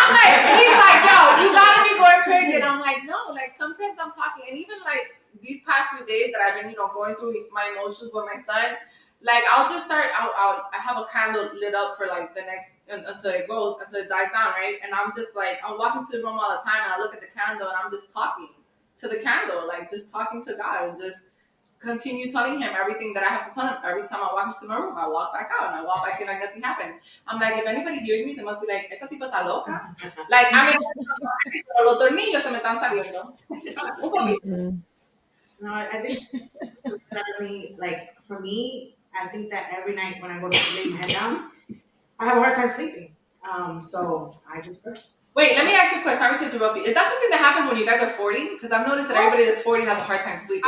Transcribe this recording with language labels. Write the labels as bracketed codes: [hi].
[en] I'm like, he's like, yo, you gotta be going crazy. And I'm like, no, like sometimes I'm talking, and even like these past few days that I've been, going through my emotions with my son, like I'll just start I have a candle lit up for like the next until it dies down, right? And I'm just like, I'll walk into the room all the time, and I look at the candle, and I'm just talking to the candle, like just talking to God, and just continue telling him everything that I have to tell him. Every time I walk into my room, I walk back out, and I walk back in like nothing happened. I'm like, if anybody hears me, they must be like, [es] esta tipa está loca. [en] Like, I mean, [es] los tornillos se me están saliendo. [en] Mm-mm. No, I think definitely, like for me, I think that every night when I go to lay my head down, I have a hard time sleeping. So I just pray. Wait, let me ask you a question. Sorry to interrupt you. Is that something that happens when you guys are 40? Because I've noticed that everybody that's 40 has a hard time sleeping.